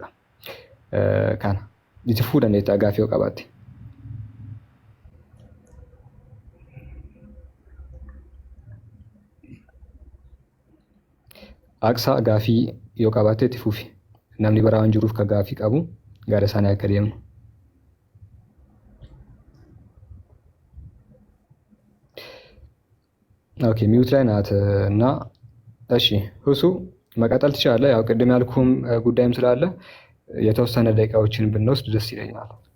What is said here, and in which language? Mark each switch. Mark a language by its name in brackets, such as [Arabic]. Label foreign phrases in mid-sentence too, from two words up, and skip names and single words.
[Oromo] Kana itti fuudhan gaaffii yoo qabaatte. Aksa gaaffii yoo qabaatte itti fufi. Namni biraa waan jiruuf ka gaaffii qabu gara isaanii akka deemu. [Amharic] ኦኬ ሚውት ላይ ናት እና እሺ ሁሱ መቀጠል ትችላለህ። ያው ቅድም ያልኩም ጉዳይም ስላለ የተወሰነ ደቂቃዎችን ብንወስድ ደስ ይለኛል።